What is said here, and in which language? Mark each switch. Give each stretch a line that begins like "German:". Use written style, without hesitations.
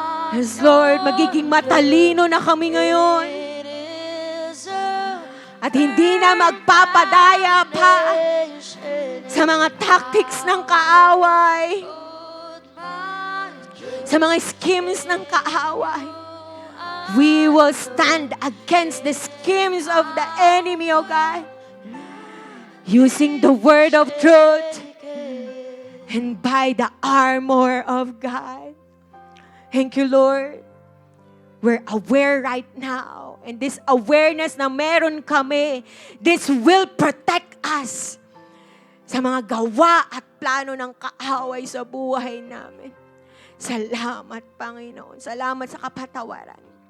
Filipino: Yes, Lord, magiging matalino na kami ngayon. At hindi na magpapadaya pa sa mga tactics ng kaaway, sa mga schemes ng kaaway.
English: We will stand against the schemes of the enemy, O God. using the word of truth and by the armor of God. Thank you, Lord. We're aware right now. And this awareness
Filipino: na meron kami,
English: this will protect us
Filipino: sa mga gawa at plano ng kaaway sa buhay namin. Salamat, Panginoon. Salamat sa kapatawaran.